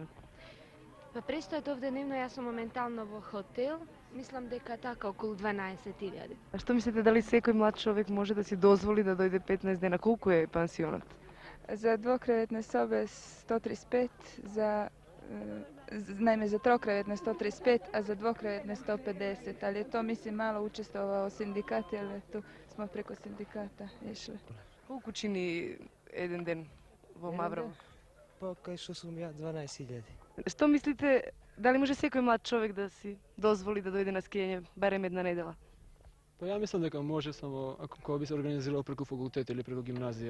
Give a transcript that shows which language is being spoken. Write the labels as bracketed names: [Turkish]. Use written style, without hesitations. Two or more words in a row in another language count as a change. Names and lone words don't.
[Macedonian] Па престојат овде дневно, јас сум моментално во хотел, мислам дека така околу 12.000. А што мислите, дали секој млад човек може да си дозволи да дојде 15 дена? Колку е пансионот? [Serbian] За двокреветne sobe 135, naime za trokrevetne 135, a za dvokrevetne 150, ali je to mislim malo učestvovao sindikat, jer tu smo preko sindikata išli. [Macedonian] Колку чини еден ден во Маврово? Па кај што сум ја 12.000. Што мислите, дали може секој млад човек да си дозволи да дојде на скијање барем една недела? Па ја мислам дека може, само ако кога би се организирало преку факултет или преку гимназија.